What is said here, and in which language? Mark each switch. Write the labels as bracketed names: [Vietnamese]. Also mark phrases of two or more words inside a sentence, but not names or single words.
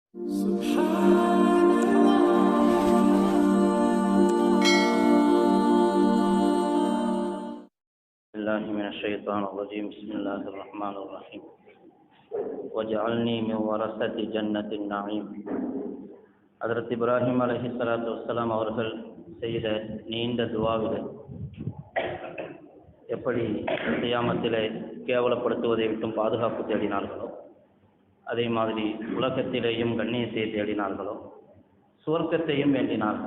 [Arabic] الله من الشيطان الرجيم بسم الله الرحمن الرحيم وجعلني من ورثة جنة النعيم. [Tamil] ஹஜ்ரத் இப்ராஹிம் [Arabic] عليه الصلاة والسلام [Tamil] அவர்கள் செய்த நீண்ட துஆவிலே எப்படி கியாமத்திலே கேவலப்படுத்துவதை விட்டும் பாதுகாப்பு தேடினார்களோ, அதே மாதிரி உலகத்திலேயும் கண்ணியத்தை தேடினார்களோ, சுவர்க்கத்தையும் வேண்டினார்கள்.